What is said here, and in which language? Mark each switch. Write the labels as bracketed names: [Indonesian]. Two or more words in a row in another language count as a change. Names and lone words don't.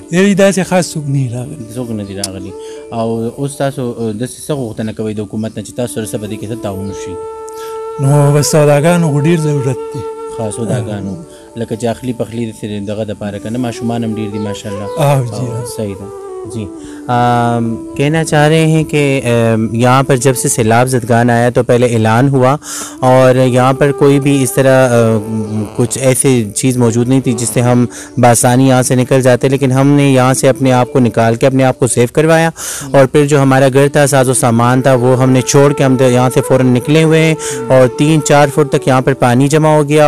[Pashto] داسې خاص څوک نه راغلي. څوک نه دي راغلي. او اوس تاسو داسې څه غوښتنه کوئ د حکومت نه چې تاسو سره څه به دې کې څه تعاون وشي؟ نو بس سوداګانو خو ډېر ضرورت دی. سوداګانو لکه چې اخلي پخلي دغه دپاره که نه ماشومان هم ډېر دي ماشاءالله. صحیح ده जी। [Urdu] کہنا چاہ رہے ہیں کہ یہاں پر جب سے سیلاب زدگان آیا تو پہلے اعلان ہوا اور یہاں پر کوئی بھی اس طرح کچھ ایسی چیز موجود نہیں تھی جس سے ہم بآسانی یہاں سے نکل جاتے، لیکن ہم نے یہاں سے اپنے آپ کو نکال کے اپنے آپ کو سیو کروایا اور پھر جو ہمارا گھر تھا ساز و سامان تھا وہ ہم نے چھوڑ کے ہم یہاں سے فوراً نکلے ہوئے ہیں اور 3-4 فٹ تک یہاں پر پانی جمع ہو گیا.